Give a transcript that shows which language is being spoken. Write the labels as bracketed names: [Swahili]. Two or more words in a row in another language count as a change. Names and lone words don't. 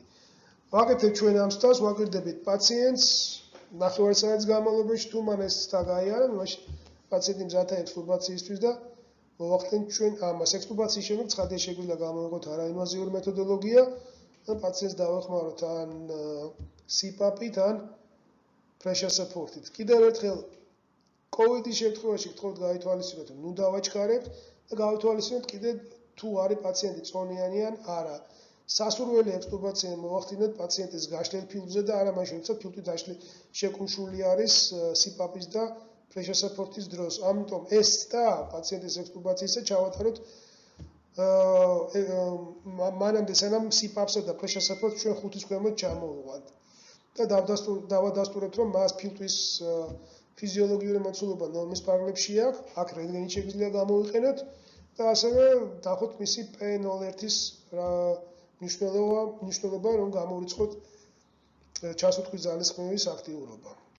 [Georgian] ვაკეთებ ჩვენ ამ სტავს, ვაკვირდებით პაციენტს, ნახევარი საათის განმავლობაში თუ მან ეს სთა გაიარა, მაშინ პაციენტი მზადაა ექსტუბაციისთვის და მოვახდენთ ჩვენ ამას. ექსტუბაციის შემდეგ ცხადია შეგვიძლია გამოვიყოთ არაინვაზიური მეთოდოლოგია და პაციენტს დავეხმაროთ ან CPAP-ით, ან [English] pressure support- [Georgian] ით. კიდევ ერთხელ COVID-ის შემთხვევაში გთხოვთ გაითვალისწინოთ, ნუ დავაჩქარებთ და გავითვალისწინოთ კიდევ თუ არის პაციენტი წონიანი ან არა. სასურველი ექსტუბაცია მოვახდინოთ პაციენტის გაშლილ ფილტვზე და არა მაშინ, როცა ფილტვი შეკუმშული არის CPAP-ის და [English] pressure support- [Georgian] ის დროს. ამიტომ ეს და პაციენტის ექსტუბაციისა ჩავატაროთ მანამდე სანამ CPAP-სა და [English] pressure support [Georgian] ჩვენ 5-ის ქვემოთ ჩამოვიყვანთ. და დავადასტურებთ, რომ მას ფილტვის ფიზიოლოგიური მოცულობა ნორმის პარალელში აქვს, აქ რენტგენი შეგვიძლია გამოვიყენოთ და ასევე დახოთ მისი P01-ის მნიშვნელობა, რომ გამოვიწყოთ ჩასუნთქვის ძალისხმევის აქტიურობა.